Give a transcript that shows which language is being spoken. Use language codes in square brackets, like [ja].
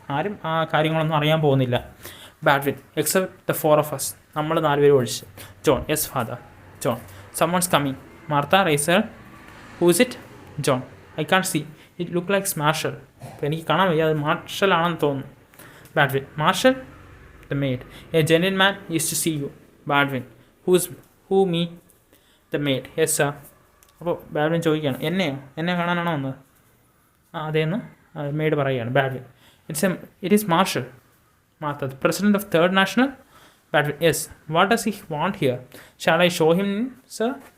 [ml] ആരും ആ കാര്യങ്ങളൊന്നും അറിയാൻ പോകുന്നില്ല. [en] Badwin, except the four of us, [ml] നമ്മൾ 4 പേര് ഒഴിച്ച്. [en] John, yes, father. John, someone's coming. Martha, raise her. Who is it? John, I can't see. It look like Marshall. [ml] അപ്പോൾ എനിക്ക് കാണാൻ വയ്യ, അത് മാർഷൽ ആണെന്ന് തോന്നുന്നു. [en] Badwin, Marshall, the maid. A gentleman is to see you. Badwin, who me? The maid. Yes, sir. [ml] അപ്പോൾ ബാഡ്വിൻ ചോദിക്കുകയാണ്, എന്നെ കാണാനാണോ വന്നത്? അതേന്ന് മെയ്ഡ് പറയുകയാണ്. [en] Badwin, it is Marshall. Martha, the president of third national. Badwin, yes. What does he want here? Shall I show him, sir?